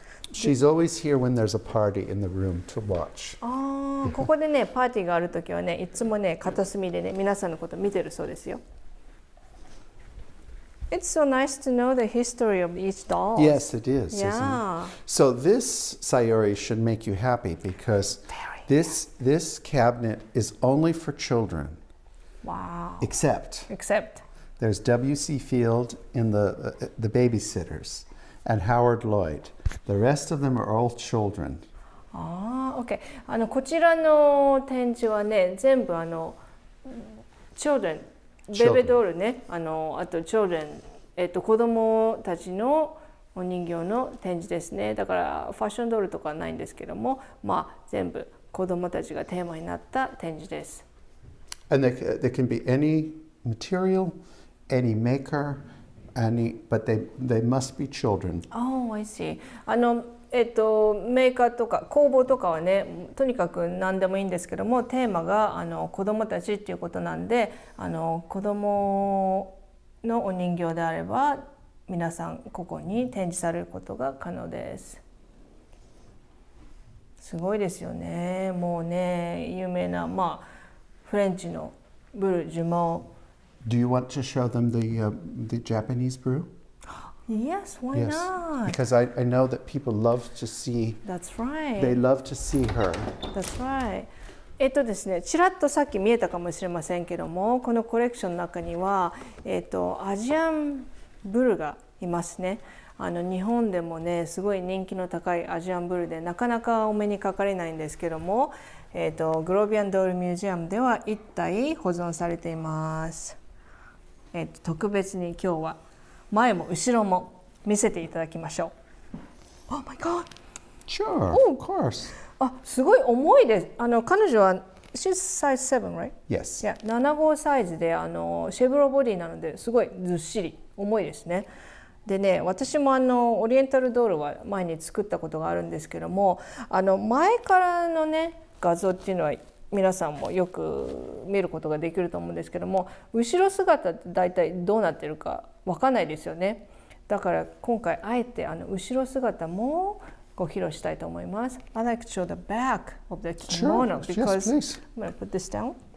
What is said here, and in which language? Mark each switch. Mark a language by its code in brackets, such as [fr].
[en] She's always here when there's a party in the room to watch. [ja] ここでねパーティーがあるときはね、いつもね片隅でね皆さんのこと見てるそうですよ。 [en] It's so nice to know the history of each doll. Yes, it is. Yeah. Isn't it? So this Sayuri should make you happy because this cabinet is only for children. Wow. Except there's W.C. Field in the babysitters and Howard Lloyd. The rest of them are all children. OK。 [ja] こちらの展示はね、全部children、ベベドールね、あとchildren、子供たちのお人形の展示ですね。だからファッションドールとかはないんですけども、全部子供たちがテーマになった展示です。 [en] And they can be any material, any maker, but they must be children. Oh, I see. [ja] メーカーとか工房とかはね、とにかく何でもいいんですけども、テーマが子どもたちっていうことなんで、子どものお人形であれば皆さんここに展示されることが可能です。すごいですよね。もうね、有名なフレンチのブルジュモー。 [en] Do you want to show them the Japanese brew? Yes, why not? Because I know that people love to see. That's right. They love to see her. That's right. [ja] ですね、ちらっとさっき見えたかもしれませんけども、このコレクションの中には、アジアンブルがいますね。日本でもね、すごい人気の高いアジアンブルでなかなかお目にかかれないんですけども、グロービアンドールミュージアムでは1体保存されています。特別に今日は前も後ろも見せていただきましょう。 [en] Oh my God! Sure, of course. [ja] あ、すごい重いです。彼女は [en] She's size 7, right? Yes. [ja] いや、7号サイズでシェブロボディなのですごいずっしり重いですね。でね、私もオリエンタルドールは前に作ったことがあるんですけども、前からのね画像っていうのは皆さんもよく見ることができると思うんですけども、後ろ姿って大体どうなってるかわかんないですよね。だから今回あえて後ろ姿もご披露したいと思います。 [en] I like to show the back of the kimono Sure. because Yes, please. I'm going to put this down.